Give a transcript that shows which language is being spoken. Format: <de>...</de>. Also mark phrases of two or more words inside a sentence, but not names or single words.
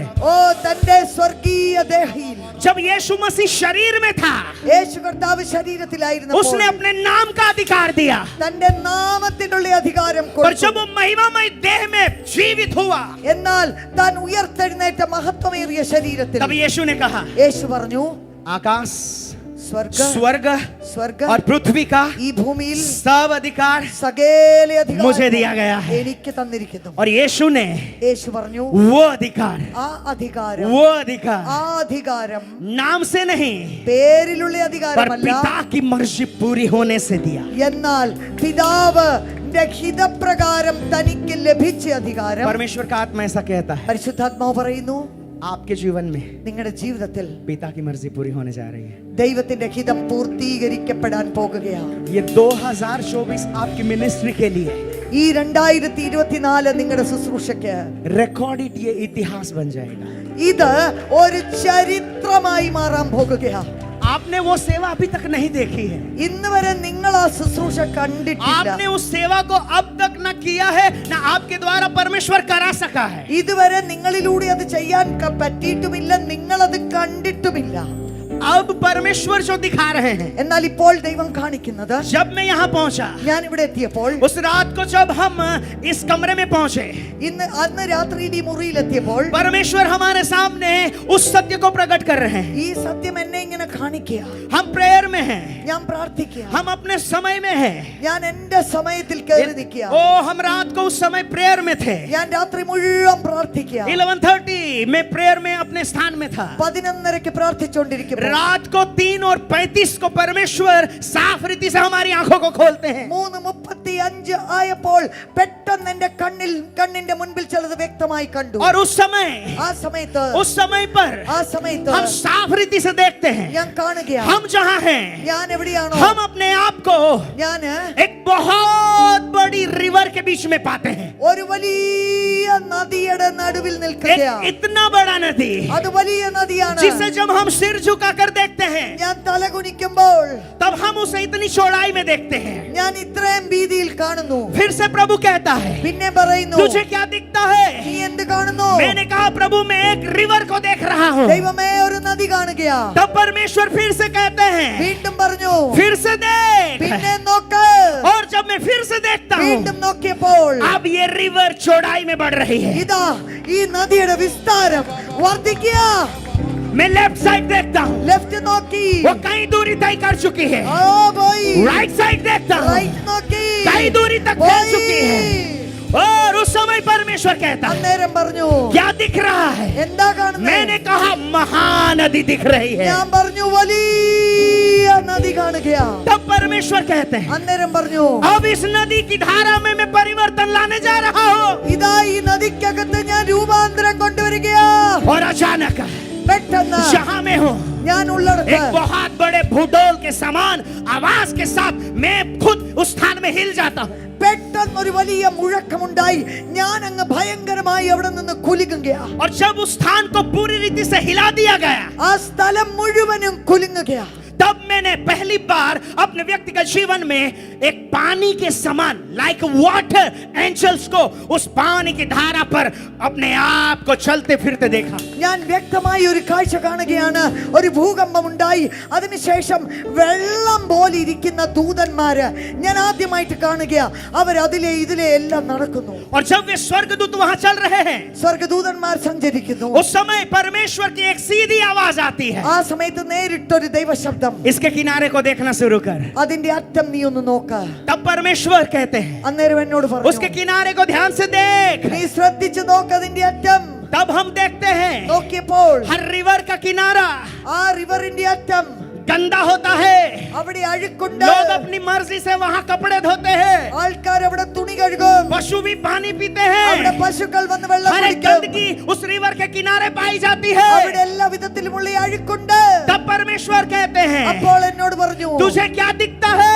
<ml>ഓ തന്റെ സ്വർഗീയ ദേഹിയിൽ</ml> <hi>जब यीशु मसीह शरीर में था,</hi> <ml>യേശു കർത്താവ് ശരീരത്തിലായിരുന്നപ്പോൾ</ml> <hi>उसने अपने नाम का अधिकार दिया,</hi> <ml>തന്റെ നാമത്തിനുള്ള അധികാരം</ml> <hi>और</hi> <ml>കൊടുത്തു.</ml> <hi>जब वो महिमामय देह में जीवित हुआ,</hi> <ml>എന്നാൽ താൻ ഉയർത്തെഴുന്നേറ്റ മഹത്വമേറിയ ശരീരത്തിൽ</ml> <hi>तब यीशु ने कहा,</hi> <ml>യേശു പറഞ്ഞു,</ml> <hi>आकाश,</hi> <ml>സ്വർഗ</ml> <hi>स्वर्ग</hi> <ml>സ്വർഗ</ml> <hi>और पृथ्वी का</hi> <ml>ഈ ഭൂമിയിൽ</ml> <hi>सब अधिकार</hi> <ml>സകല അധികാരം</ml> <hi>मुझे दिया गया है।</hi> <ml>എനിക്ക് തന്നിരിക്കുന്നു.</ml> <hi>और यीशु ने</hi> <ml>യേശു പറഞ്ഞു,</ml> <hi>वो अधिकार,</hi> <ml>ആ അധികാരം,</ml> <hi>वो अधिकार</hi> <ml>ആ അധികാരം</ml> <hi>नाम से नहीं,</hi> <ml>പേരിലുള്ള</ml> <hi>पर</hi> <ml>അധികാരമല്ല,</ml> <hi>पिता की मर्जी पूरी होने से दिया।</hi> <ml>എന്നാൽ പിതാവ് ഹിതപ്രകാരം തനിക്ക് ലഭിച്ച അധികാരം.</ml> <hi>परमेश्वर का आत्मा ऐसा कहता है,</hi> <ml>പരിശുദ്ധാത്മാവ് പറയുന്നു,</ml> <hi>आपके जीवन में</hi> <ml>നിങ്ങളുടെ ജീവിതത്തിൽ</ml> <hi>पिता की मर्जी पूरी होने जा रही है।</hi> <ml>ദൈവത്തിന്റെ ഹിതം പൂർത്തീകരിക്കപ്പെടാൻ പോകുകയാണ്.</ml> <hi>ये 2024 आपकी मिनिस्ट्री के लिए</hi> <ml>ഈ 2024 നിങ്ങളുടെ ശുശ്രൂഷയ്ക്ക്</ml> <hi>रिकॉर्डेड ये इतिहास बन जाएगा।</hi> <ml>ഇത് ഒരു ചരിത്രമായി മാറാൻ പോകുകയാണ്.</ml> <hi>आपने वो सेवा अभी तक नहीं देखी है,</hi> <ml>ഇന്ന് വരെ നിങ്ങൾ ആ ശുശ്രൂഷ കണ്ടിട്ടില്ല.</ml> <hi>आपने उस सेवा को अब तक न किया है, न आपके द्वारा परमेश्वर करा सका है।</hi> <ml>ഇതുവരെ നിങ്ങളിലൂടെ അത് ചെയ്യാൻ പറ്റിയിട്ടുമില്ല, നിങ്ങൾ അത് കണ്ടിട്ടുമില്ല.</ml> <hi>अब परमेश्वर जो दिखा रहे हैं,</hi> <ml>എന്നാൽ ഇപ്പോൾ ദൈവം കാണിക്കുന്നത്,</ml> <hi>जब मैं यहाँ पहुंचा,</hi> <ml>ഞാൻ ഇവിടെ എത്തിയപ്പോൾ,</ml> <hi>उस रात को जब हम इस कमरे में पहुंचे,</hi> <ml>അന്ന് രാത്രിയിൽ ഈ മുറിയിലെത്തിയപ്പോൾ</ml> <hi>परमेश्वर हमारे सामने उस सत्य को प्रकट कर रहे हैं।</hi> <ml>ഈ സത്യം എന്നെ ഇങ്ങനെ കാണിക്കുക.</ml> <hi>हम प्रेयर में हैं,</hi> <ml>ഞാൻ പ്രാർത്ഥിക്കുക,</ml> <hi>हम अपने समय में हैं।</hi> <ml>ഞാൻ എന്റെ സമയത്തിൽ കയറി നിൽക്കുക.</ml> <hi>ओ हम रात को उस समय प्रेयर में थे,</hi> <ml>ഞാൻ രാത്രി മുഴുവൻ പ്രാർത്ഥിക്കുക.</ml> <hi>11:30 मैं प्रेयर में अपने स्थान में था।</hi> <ml>11:30 പ്രാർത്ഥിച്ചുകൊണ്ടിരിക്കുമ്പോൾ</ml> <hi>रात को 3:35 को परमेश्वर साफ रीति से हमारी आंखों को खोलते हैं</hi> <ml>3:35 ആയപ്പോൾ പെട്ടെന്ന് എന്റെ കണ്ണിന്റെ മുൻപിൽ ചിലത് വ്യക്തമായി കണ്ടു.</ml> <hi>और उस समय पर हम साफ रीति से देखते हैं</hi> <ml>ഞാൻ കാണുകയാണ്</ml> <hi>हम जहां हैं</hi> <ml>ഞാൻ എവിടെയാണോ</ml> <hi>हम अपने आप को</hi> <ml>ഞാൻ</ml> <hi>एक बहुत बड़ी रिवर के बीच में पाते हैं</hi> <ml>ഒരു വലിയ നദിയുടെ നടുവിൽ നിൽക്കുകയാണ്.</ml> <hi>इतना बड़ा नदी</hi> <ml>അത് വലിയ നദിയാണ്.</ml> <hi>जिसे जब हम सिर झुकाकर देखते हैं</hi> <ml>ഞാൻ തല കുനിക്കുമ്പോൾ</ml> <hi>तब हम उसे इतनी चौड़ाई में देखते हैं</hi> <ml>ഞാൻ ഇത്രയും വീതിയിൽ കാണുന്നു.</ml> <hi>फिर से प्रभु कहता है</hi> <ml>പിന്നെ പറയുന്നു</ml> <hi>तुझे क्या दिखता है</hi> <ml>നീ എന്ത് കാണുന്നു?</ml> <hi>मैंने कहा प्रभु मैं एक रिवर को देख रहा हूँ</hi> <ml>ദൈവമേ ഒരു നദി കാണുകയാ.</ml> <hi>तब परमेश्वर फिर से कहते हैं</hi> <ml>വീണ്ടും പറഞ്ഞു</ml> <hi>फिर से देख</hi> <ml>പിന്നെ നോക്ക്.</ml> <hi>और जब मैं फिर से देखता हूँ</hi> <ml>വീണ്ടും നോക്കിയപ്പോൾ</ml> <hi>अब ये रिवर चौड़ाई में बढ़ रही है</hi> <ml>ഇതാ ഈ നദിയുടെ വിസ്താരം വർദ്ധിക്കുക.</ml> <hi>मैं</hi> <en>left side</en> <hi>देखता हूँ</hi> <ml>ലെഫ്റ്റ് നോക്കി</ml> <hi>वो कई दूरी तय कर चुकी है</hi> <ml>ഓ പോയി.</ml> <en>right side</en> <hi>देखता हूँ</hi> <ml>റൈറ്റ് നോക്കി</ml> <hi>कई दूरी तक फैल</hi> <ml>പോയി.</ml> <hi>चुकी है और उस समय परमेश्वर कहता है</hi> <ml>അന്നേരം പറഞ്ഞു</ml> <hi>क्या दिख रहा है</hi> <ml>എന്താ കാണുന്നത്?</ml> <hi>मैंने कहा महानदी दिख रही है</hi> <ml>ഞാൻ പറഞ്ഞു വലിയ നദി കാണുകയാ.</ml> <hi>तब परमेश्वर कहते हैं</hi> <ml>അന്നേരം പറഞ്ഞു</ml> <hi>अब इस नदी की धारा में मैं परिवर्तन लाने जा रहा हूँ</hi> <ml>ഇതാ ഈ നദിക്കകത്ത് ഞാൻ രൂപാന്തരം കൊണ്ടുവരികയാ.</ml> <hi>और अचानक</hi> <ml>പെട്ടെന്ന്</ml> <hi>जहाँ मैं हूँ</hi> <ml>ഞാൻ ഉള്ളിടത്ത്</ml> <hi>एक बहुत बड़े भूडोल के समान आवाज के साथ मैं खुद उस स्थान में हिल जाता हूँ</hi> <ml>പെട്ടെന്ന് ഒരു വലിയ മുഴക്കമുണ്ടായി. ഞാൻ അങ്ങ് ഭയങ്കരമായി അവിടെ നിന്ന് കുലുങ്ങുകയാ.</ml> <hi>और जब उस स्थान को पूरी रीति से हिला दिया गया</hi> <ml>ആ സ്ഥലം മുഴുവനും കുലുങ്ങുകയാ.</ml> <hi>तब मैंने पहली बार अपने व्यक्तिगत जीवन में एक पानी के समान</hi> <en>like water angels</en> <hi>को उस पानी की धारा पर अपने आप को चलते फिरते देखा</hi> <ml>ഞാൻ വ്യക്തമായി ഒരു കാഴ്ച കാണുകയാണ്. ഒരു ഭൂകമ്പം ഉണ്ടായി. അതിനുശേഷം വെള്ളം പോലെ ഇരിക്കുന്ന ദൂതന്മാര് ഞാൻ ആദ്യമായിട്ട് കാണുകയാ. അവർ അതിലെ ഇതിലെ എല്ലാം നടക്കുന്നു.</ml> <hi>और जब वे स्वर्गदूत वहां चल रहे हैं</hi> <ml>സ്വർഗ്ഗദൂതന്മാർ സഞ്ചരിക്കുന്നു.</ml> <hi>उस समय परमेश्वर की एक सीधी आवाज आती है</hi> <ml>ആ സമയത്ത് നേരിട്ടൊരു ദൈവശബ്ദം.</ml> <hi>इसके किनारे को देखना शुरू कर</hi> <ml>അതിന്റെ അറ്റം നീ ഒന്ന് നോക്ക്.</ml> <hi>तब परमेश्वर कहते हैं</hi> <ml>അന്നേരം എന്നോട്</ml> <hi>उसके</hi> <ml>പറഞ്ഞു</ml> <hi>किनारे को ध्यान से देख</hi> <ml>നീ ശ്രദ്ധിച്ചു നോക്ക് അതിന്റെ അറ്റം.</ml> <hi>तब हम देखते हैं</hi> <ml>നോക്കിയപ്പോൾ</ml> <hi>हर रिवर का किनारा</hi> <ml>ആ റിവറിന്റെ അറ്റം</ml> <hi>गंदा होता है</hi> <ml>അവിടെ അഴുക്കുണ്ട്.</ml> <hi>लोग अपनी मर्जी से वहां कपड़े धोते हैं</hi> <ml>ആൾക്കാർ അവിടെ തുണി കഴുകും.</ml> <hi>पशु भी पानी पीते</hi> <ml>അവിടെ</ml> <hi>हैं</hi> <ml>പശുക്കൾ വന്ന് വെള്ളം</ml> <hi>हर एक</hi> <ml>കുടിക്കും.</ml> <hi>गंदगी उस रिवर के किनारे पाई जाती है</hi> <ml>അവിടെ എല്ലാ വിധത്തിലുമുള്ള ഈ അഴുക്കുണ്ട്.</ml> <hi>तब परमेश्वर कहते हैं</hi> <ml>അപ്പോൾ എന്നോട് പറഞ്ഞു</ml> <hi>तुझे क्या दिखता है</hi>